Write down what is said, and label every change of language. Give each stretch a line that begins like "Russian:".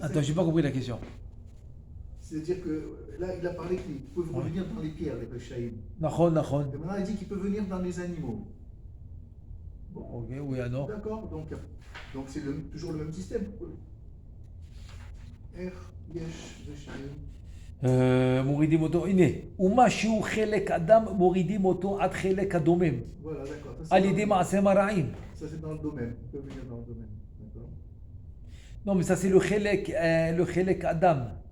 French: Attends, j'ai pas compris la question. C'est-à-dire que là, il a parlé qu'ils peuvent revenir dans les pierres, les Rechaïm.
Hebrew: Nachon.
French: Et maintenant, il dit qu'il peut venir dans les animaux. Bon. Ok, oui, alors. D'accord, donc c'est toujours le même système.
Hebrew: Yesh, Rechaïm. מורידים אותו, הנה, ומה שהוא חלק אדם מורידים אותו עד חלק הדומם.
French: Voilà, d'accord.
Hebrew: על ידי מעשיהם הרעים.
French: Ça, c'est dans le domaine. Il peut venir dans le domaine. D'accord. Non, mais ça c'est le חלק אדם.